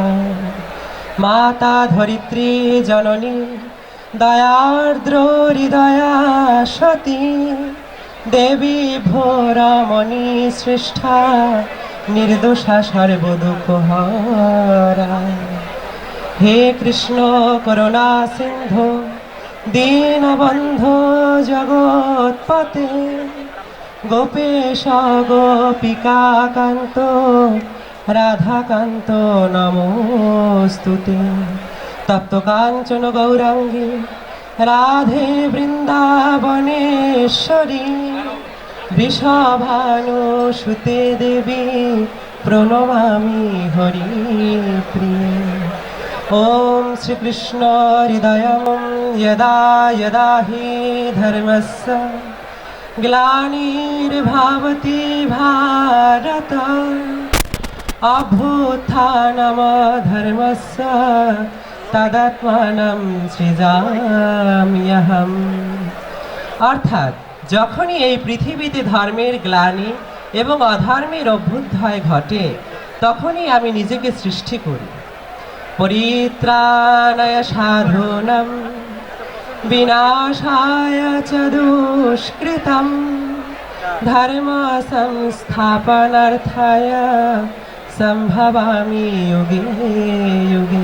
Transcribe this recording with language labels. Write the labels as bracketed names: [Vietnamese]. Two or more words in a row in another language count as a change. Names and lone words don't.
[Sanskrit] माता धरित्री जननी दयार्द्र हृदया सती देवी भोरमणि श्रेष्ठा निर्दोषा सर्वदुःखहरा। हे कृष्ण करुणा सिंधु दीनबन्धो जगत्पते গোপেশ গোপিকাকান্ত রাধাকান্ত নমোস্তুতে। তপ্ত কাঞ্চন গৌরাঙ্গী রাধে বৃন্দাবনেশ্বরী বৃষভানুসুতে দেবী প্রণমামি হরিপ্রিয়ে। ॐ श्रीकृष्ण हृदयं यदा यदा हि धर्मस्य ग्लानिर्भवति भारत अभ्युत्थानमधर्मस्य तदात्मानं सृजाम्यहम्। [Bangla] অর্থাৎ যখনই এই পৃথিবীতে ধর্মের গ্লানি এবং অধর্মের অভ্যুদয় ঘটে, তখনই আমি নিজেকে সৃষ্টি করি। [Sanskrit] পরিত্রাণায় সাধুনাং বিনাশায় চ দুষ্কৃতং ধর্ম সংস্থাপনার্থায় সম্ভবামি যুগে যুগে।